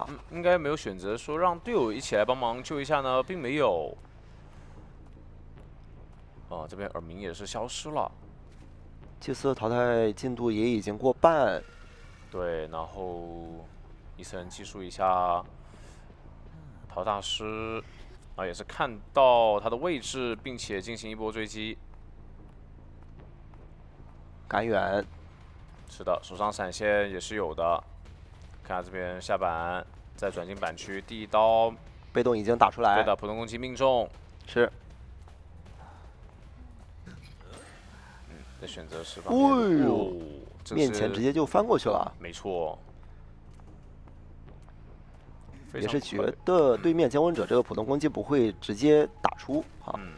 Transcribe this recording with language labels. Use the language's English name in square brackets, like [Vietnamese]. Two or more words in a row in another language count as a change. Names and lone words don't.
[Chinese] 應該沒有選擇說讓隊友一起來幫忙救一下呢，並沒有。這邊耳鳴也是消失了。祭司的淘汰進度也已經過半。對，然後伊森技術一下陶大師。啊，也是看到他的位置，并且进行一波追击。赶远，是的，手上闪现也是有的。看下这邊下板，再轉進板區，第一刀被動已經打出來。對的，普通攻擊命中。是。的選擇是吧？哎呦，面前直接就翻過去了。沒錯。也是覺得對面降溫者這個普通攻擊不會直接打出啊。